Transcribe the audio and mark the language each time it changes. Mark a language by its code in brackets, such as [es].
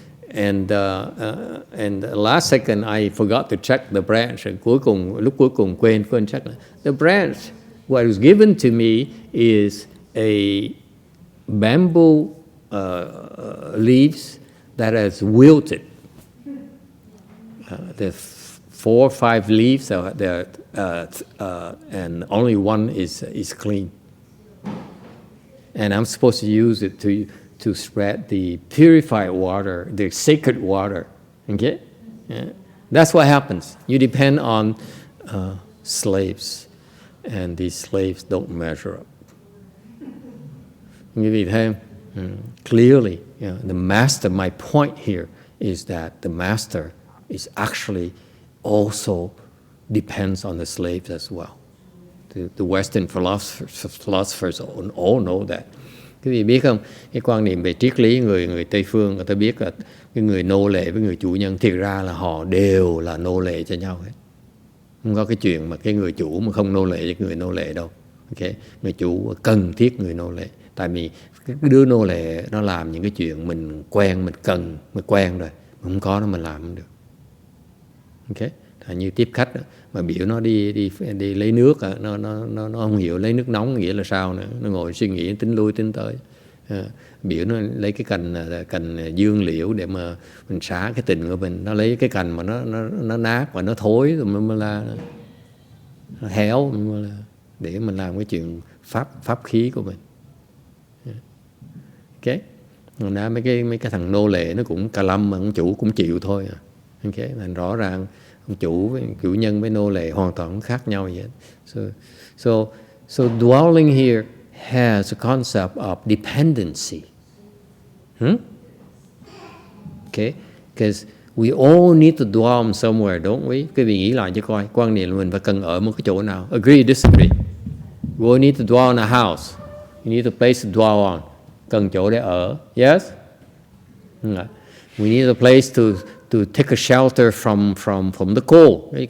[en] And last second I forgot to check the branch. [vi] Lúc cuối cùng quên check. [en] The branch what was given to me is a bamboo leaves that has wilted. There's 4 or 5 leaves there, and only one is clean. And I'm supposed to use it to spread the purified water, the sacred water. Okay? Yeah. That's what happens. You depend on slaves, and these slaves don't measure up. [vi] Quý vị thấy không? [en] Clearly, the master, my point here is that the master is actually also depends on the slaves as well. The Western philosophers all know that. [vi] Quý vị biết không, cái quan niệm về triết lý người Tây phương, người ta biết là cái người nô lệ với người chủ nhân thiệt ra là họ đều là nô lệ cho nhau hết. Không có cái chuyện mà cái người chủ mà không nô lệ cho người nô lệ đâu. Okay? Người chủ cần thiết người nô lệ. Tại vì cái đứa nô lệ nó làm những cái chuyện mình quen, mình cần, mình quen rồi. Mà không có nó mình làm không được. Okay? Như tiếp khách đó, mà biểu nó đi lấy nước, nó không hiểu lấy nước nóng nghĩa là sao nữa. Nó ngồi suy nghĩ tính lui tính tới. Biểu nó lấy cái cành dương liễu để mà mình xả cái tình của mình. Nó lấy cái cành mà nó nát và nó thối rồi mới là nó héo để mình làm cái chuyện pháp khí của mình. Ok, rồi mấy cái thằng nô lệ nó cũng cà lâm mà ông chủ cũng chịu thôi. Ok, thành rõ ràng ông chủ với chủ nhân với nô lệ hoàn toàn khác nhau vậy. [en] So dwelling here has a concept of dependency. Okay, because we all need to dwell somewhere, don't we? [vi] Quý vị nghĩ lại cho coi, quan niệm là mình phải cần ở một cái chỗ nào. [en] Agree, disagree? We all need to dwell in a house. You need a place to dwell on. [vi] Cần chỗ để ở. [en] Yes? We need a place to take a shelter from the cold.